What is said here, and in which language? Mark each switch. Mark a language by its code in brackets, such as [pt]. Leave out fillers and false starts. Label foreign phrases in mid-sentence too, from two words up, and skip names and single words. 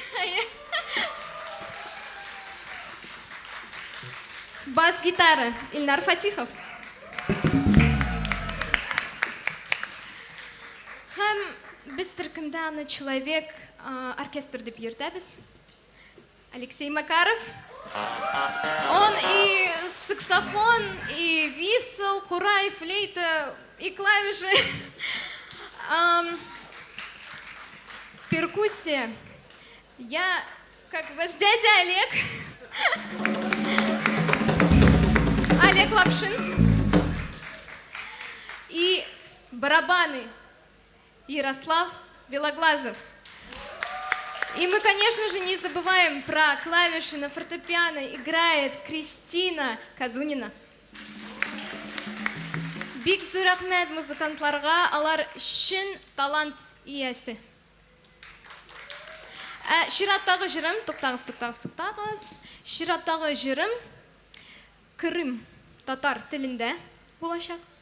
[tt] Бас-гитара Ильнар Фатихов. Һәм без төркемдә аны [ru] человек оркестр [tt] дип йөртәбез. [ru] Алексей Макаров. Он и саксофон, и висел, курай, флейта, и клавиши. Перкуссия. Я, как вас, дядя Олег. Олег Лапшин. И барабаны Ярослав Белоглазов. И мы, конечно же, не забываем про клавиши на фортепиано. Играет Кристина Казунина. [tt] Бик зур рәхмәт музыкантларга, алар шын талант иясе. Шираттагы җырым, туктагыз. Шираттагы җырым Крым татар телендә булачак.